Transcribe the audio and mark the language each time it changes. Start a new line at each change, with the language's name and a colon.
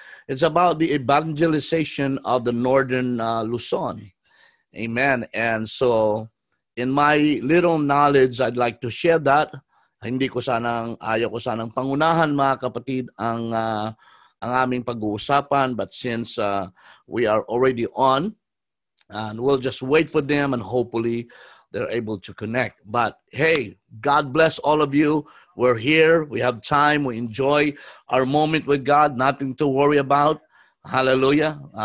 English: It's about the evangelization of the northern Luzon. Amen. And so, in my little knowledge, I'd like to share that.
Filipino: Ayaw ko sanang pangunahan, mga kapatid, ang aming pag-uusapan.
English: But since we are already on, and we'll just wait for them, and hopefully they're able to connect. But hey, God bless all of you. We're here. We have time. We enjoy our moment with God. Nothing to worry about. Hallelujah.